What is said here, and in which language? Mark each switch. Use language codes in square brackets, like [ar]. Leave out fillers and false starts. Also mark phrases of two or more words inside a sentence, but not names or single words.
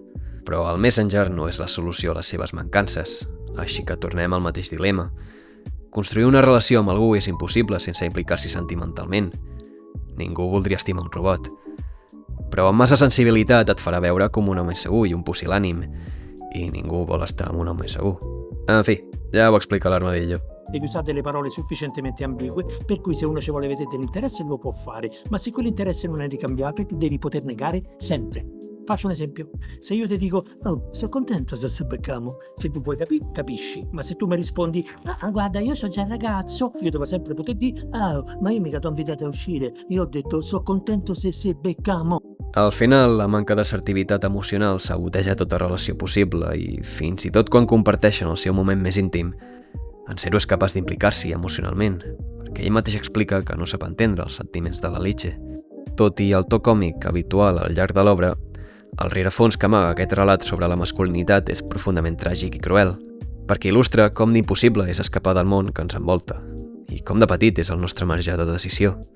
[ca] Però el Messenger no és la solució a les seves mancances, així que tornem al mateix dilema. Construir una relació amb algú és impossible sense implicar-s'hi sentimentalment. Ningú voldria estimar un robot. Però amb massa sensibilitat et farà veure com un home segur i un pusil·lànim, i ningú vol estar amb un home segur. En fi, ja ho explica l'Armadillo. [it] Devi usare delle parole sufficientemente ambigue, per cui se uno ci vuole vedere dell'interesse lo può fare, ma se quell'interesse non è ricambiabile, tu devi poter negare sempre. Faccio un esempio. Se io ti dico, oh, sono contento se beccamo, se tu vuoi capisci, ma se tu mi rispondi, guarda, io sono già ragazzo, io devo sempre poter dire, ma io mica t'ho invitato a uscire, io ho detto, sono contento se beccamo. [ca] Al final, la manca d'assertivitat emocional saboteja tota relació possible i, fins i tot quan comparteixen el seu moment més íntim, en Zero és capaç d'implicar-s'hi emocionalment, perquè ell mateix explica que no sap entendre els sentiments de la Liche. Tot i el to còmic habitual al llarg de l'obra, el rerefons que amaga aquest relat sobre la masculinitat és profundament tràgic i cruel, perquè il·lustra com d'impossible és escapar del món que ens envolta, i com de petit és el nostre marge de decisió.